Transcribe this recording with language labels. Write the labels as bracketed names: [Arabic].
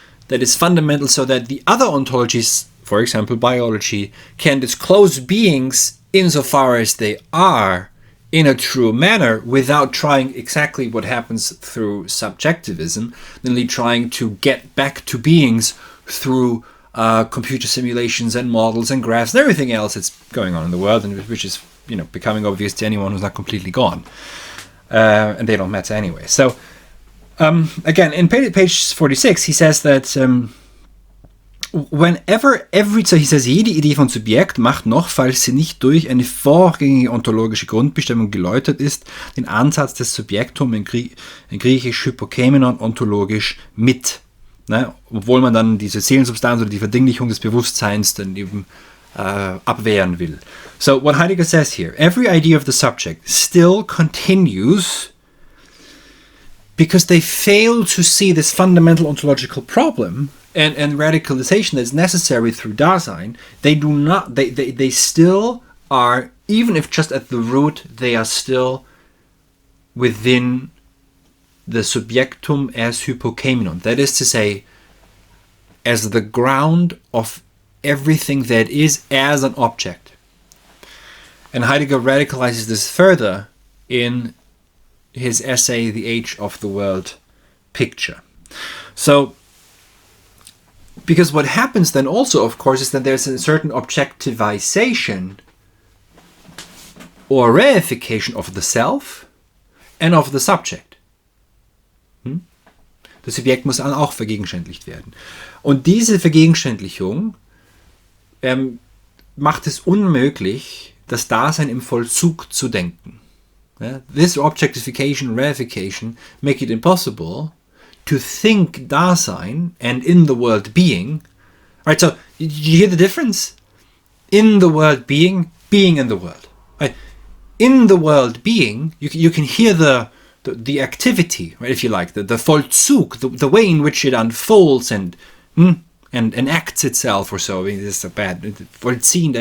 [English] that is fundamental, so that the other ontologies, for example biology, can disclose beings insofar as they are in a true manner, without trying exactly what happens through subjectivism, namely trying to get back to beings through computer simulations and models and graphs and everything else that's going on in the world, and which is becoming obvious to anyone who's not completely gone, and they don't matter anyway. So again, in page 46, he says that he says, [German] jede Idee von Subjekt macht noch, falls sie nicht durch eine vorgängige ontologische Grundbestimmung geläutert ist, den Ansatz des Subjektum in Griechisch Hypokemenon ontologisch mit. Ne? Obwohl man dann diese Seelensubstanz oder die Verdinglichung des Bewusstseins dann eben abwehren will. [English] So what Heidegger says here, every idea of the subject still continues because they fail to see this fundamental ontological problem and radicalization that's necessary through Dasein. They still are, even if just at the root, they are still within the subjectum as hypokemenon. That is to say, as the ground of everything that is as an object. And Heidegger radicalizes this further in his essay, The Age of the World Picture. So, because what happens then also, of course, is that there's a certain objectivization or reification of the self and of the subject. [German] Das Subjekt muss dann auch vergegenständlicht werden. Und diese Vergegenständlichung macht es unmöglich, das Dasein im Vollzug zu denken. [English] This objectification, reification make it impossible to think Dasein and in the world being. Right, so did you hear the difference? In the world being in the world. Right? In the world being, you can hear the activity, right, if you like, the Vollzug, the way in which it unfolds and acts itself or so. I mean, this is a bad Vollziehen.